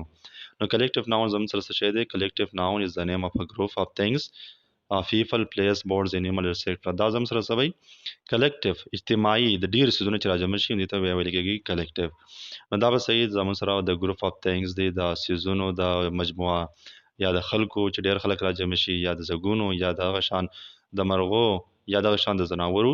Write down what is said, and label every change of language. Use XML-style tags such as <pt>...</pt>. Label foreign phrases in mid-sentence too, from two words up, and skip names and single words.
<ps>نو</ps> <en>collective noun</en> <ps>زموږ سره څه دی</ps> <en>collective noun is the name of a group of things people place boards animal etc.</en> <ps>دا زموږ سره څه وایي کلیکټیو اجتماعي د ډیر څیزونو چې راجمع شي دې ته ویل کېږي کلیکټیو. نو دا به صحیح زموږ سره د</ps> <en>group of things</en> <ps>دی د څیزونو د مجموعه یا د خلکو چې ډیر خلک راجمع شي یا د زګونو یا د هغه شان د مرغو یا دغه شان د زناورو.</ps>